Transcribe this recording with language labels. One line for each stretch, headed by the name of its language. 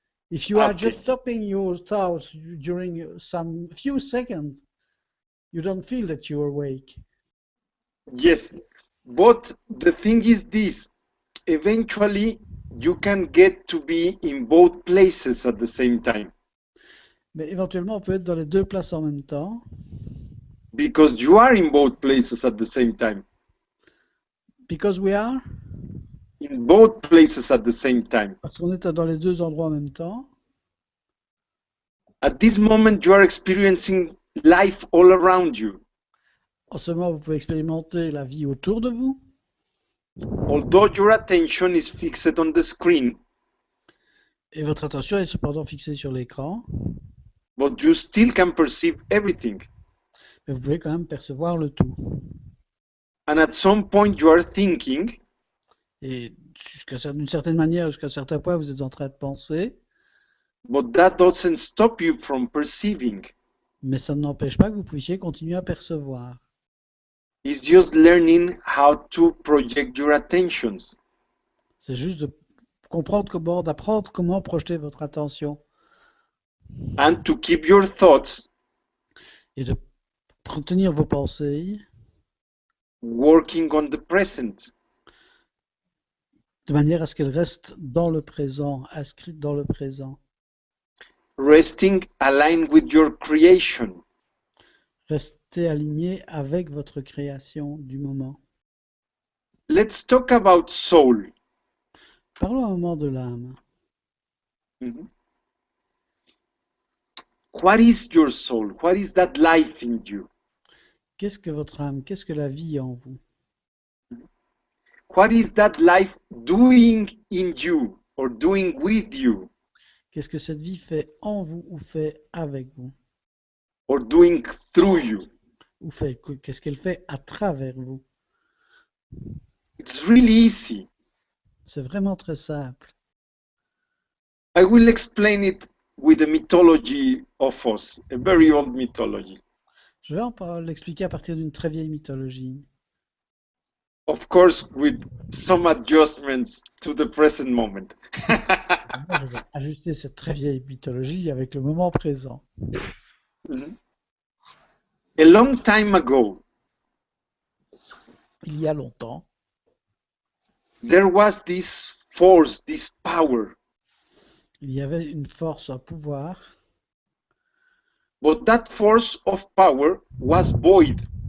English: If you are just stopping your thoughts during some few seconds, you don't feel that you're awake. Yes. But the thing is this, eventually you can get to be in both places at the same time.
French: Mais éventuellement, on peut être dans les deux places en même temps.
English: Because you are in both places at the same time. Because we are? In both places at the same time.
French: Parce qu'on est dans les deux endroits en même temps.
English: At this moment, you are experiencing life all around you.
French: En ce moment, vous pouvez expérimenter la vie autour de vous.
English: Although your attention is fixed on the screen,
French: et votre attention est cependant fixée sur l'écran,
English: but you still can perceive everything.
French: Mais vous pouvez quand même percevoir le tout.
English: And at some point, you are thinking,
French: et d'une certaine manière, jusqu'à un certain point, vous êtes en train de penser.
English: But that doesn't stop you from perceiving.
French: Mais ça n'empêche pas que vous puissiez continuer à percevoir.
English: It's just learning how to project your attentions.
French: C'est juste de comprendre comment, d'apprendre comment projeter votre attention.
English: And to keep your thoughts
French: et de tenir vos pensées
English: working on the present.
French: De manière à ce qu'elles restent dans le présent, inscrites dans le présent.
English: Resting aligned with your creation.
French: Restez aligné avec votre création du moment.
English: Let's talk about soul.
French: Parlons un moment de l'âme. Mm-hmm.
English: What is your soul? What is that life in you?
French: Qu'est-ce que votre âme? Qu'est-ce que la vie en vous?
English: What is that life doing in you or doing with you?
French: Qu'est-ce que cette vie fait en vous ou fait avec vous?
English: Or doing through you?
French: Ou fait, qu'est-ce qu'elle fait à travers vous?
English: It's really easy.
French: C'est vraiment très simple.
English: I will explain it with a mythology of us, a very old mythology.
French: Je vais l'expliquer à partir d'une très vieille mythologie.
English: Of course, with some adjustments to the present moment.
French: Moi, je vais ajuster cette très vieille mythologie avec le moment présent.
English: Mm-hmm. A long time ago,
French: il y a longtemps,
English: there was this force, this power.
French: Il y avait une force, un pouvoir.
English: But that force of power was void.